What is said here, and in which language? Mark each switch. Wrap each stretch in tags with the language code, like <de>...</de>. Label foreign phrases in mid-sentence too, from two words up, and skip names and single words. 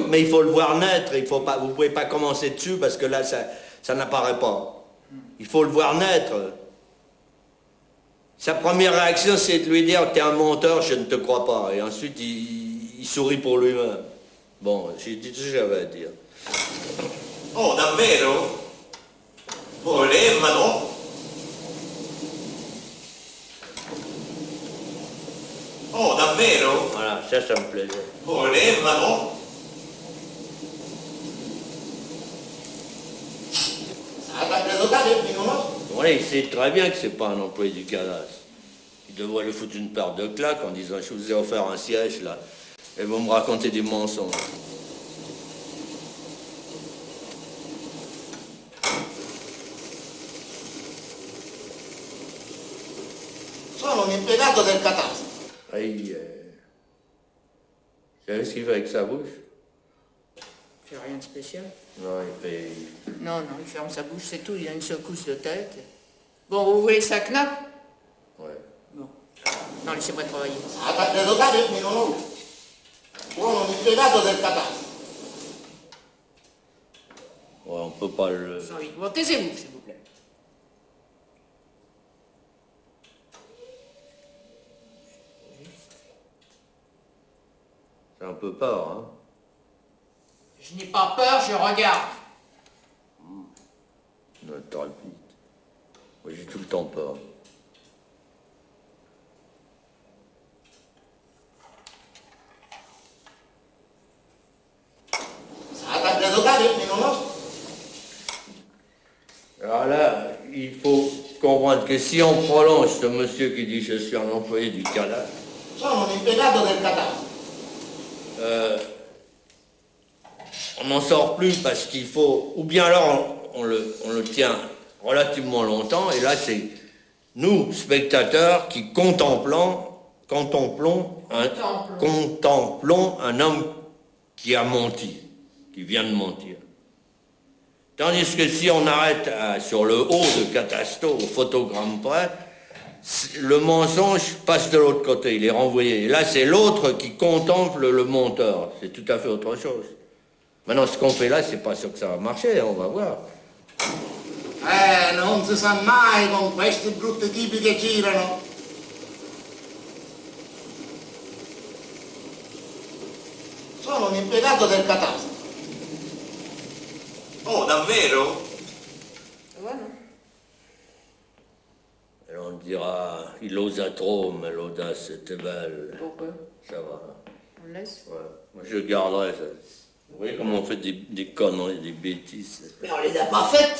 <fr>Mais il faut le voir naître. Vous ne pouvez pas commencer dessus parce que là, ça n'apparaît pas. Il faut le voir naître. Sa première réaction, c'est de lui dire « T'es un menteur, je ne te crois pas ». Et ensuite, il sourit pour lui-même. Bon, j'ai dit tout ce que j'avais à dire.</fr> <it>Oh, davvero? Volevano? Oh, davvero?</it> <fr>Voilà, ça me plaisait.</fr> <it>Volevano?</it> <fr>Oui, il sait très bien que c'est pas un employé du cadastre. Il devrait lui foutre une paire de claques en disant « Je vous ai offert un siège, là, et vous me racontez des mensonges. »</fr> <it>Sono un impiegato del catastro.</it> <fr>Aïe. Vous savez ce qu'il fait avec sa bouche? Il fait rien de spécial. Non, il fait... Non, il ferme sa bouche, c'est tout, il a une secousse de tête. Bon, vous voulez sa knapp? Ouais. Bon. Non, laissez-moi travailler.</fr> <it>Devo dare il mio nome. Sono un impiegato del catastro.</it> <fr>Ouais, on peut pas le... Bon, taisez-vous, s'il vous plaît. C'est un peu peur, hein? Je n'ai pas peur, je regarde. Non, t'aurais vite. Moi, j'ai tout le temps peur.</fr> <it>Devo dare il mio nome.</it> <fr>Alors là, il faut comprendre que si on prolonge ce monsieur qui dit « Je suis un employé du cadastre »,</fr> <it>Sono un impiegato del catastro.</it> <fr>on n'en sort plus parce qu'il faut... Ou bien alors, on le tient relativement longtemps, et là, c'est nous, spectateurs, qui contemplons un homme qui a menti, qui vient de mentir. Tandis que si on arrête sur le haut de Catasto, au photogramme près, le mensonge passe de l'autre côté, il est renvoyé. Et là, c'est l'autre qui contemple le monteur. C'est tout à fait autre chose. Maintenant, ce qu'on fait là, c'est pas sûr que ça va marcher, on va voir.</fr> <it>Non si sa mai con questi brutti tipi che girano. Sono un impiegato del catastro. Oh, davvero?</it> <fr>Voilà. Et on dira, il osa trop, mais l'audace était belle. Pourquoi? Ça va. On laisse? Ouais. Moi, je garderai ça. Vous voyez comment on fait des conneries, des bêtises. Mais on les a pas faites.</fr>